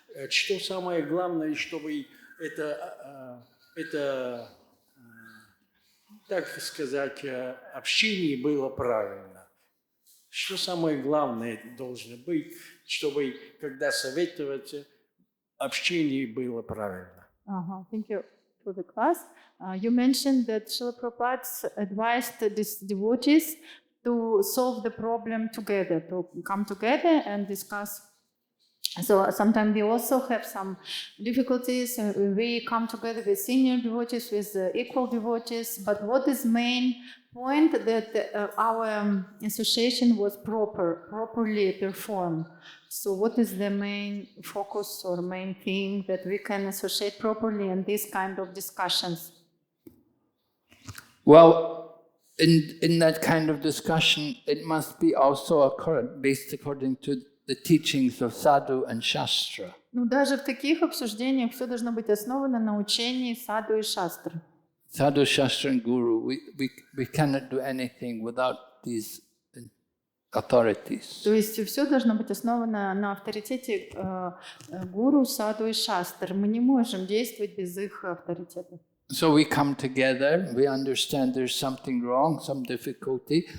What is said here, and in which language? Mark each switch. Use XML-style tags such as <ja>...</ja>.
<ru>Что самое главное, чтобы это, так сказать, общение было правильно. Что самое главное должно быть, чтобы, когда советовать, общение было правильно.</ru> <en>Thank you for the class. You mentioned that Srila Prabhupada advised these devotees to solve the problem together, to come together and discuss. So sometimes we also have some difficulties. We come together with senior devotees, with equal devotees. But what is main point that our association was properly performed? So what is the main focus or main thing that we can associate properly in these kind of discussions? Well, in that kind of discussion, it must be also based according to the teachings of sadhu and shastra.</en> <ru>Ну, даже в таких обсуждениях все должно быть основано на учении саду и шастры.</ru> <en>Sadhu, shastra and guru, we cannot do anything without these authorities.</en> <ru>То есть все должно быть основано на авторитете гуру, саду и шастр. Мы не можем действовать без их авторитета.</ru> <en>So we come together, we understand there's something wrong, some difficulty.</en>